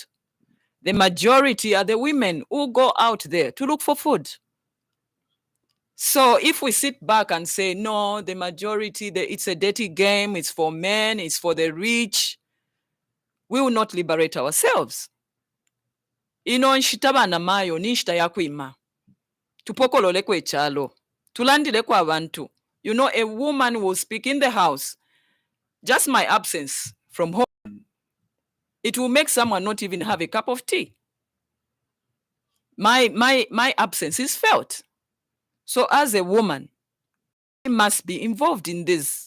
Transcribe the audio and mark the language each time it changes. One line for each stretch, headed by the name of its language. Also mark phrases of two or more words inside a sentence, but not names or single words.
English: The majority are the women who go out there to look for food. So if we sit back and say, no, the majority, it's a dirty game, it's for men, it's for the rich, we will not liberate ourselves.
Bemba: Nshitaba mayo nishita yakwima. Tupokolole kwe chalo. Tulandile kwa abantu.
English: A woman will speak in the house. Just my absence from home, it will make someone not even have a cup of tea. My absence is felt. So as a woman, you must be involved in this.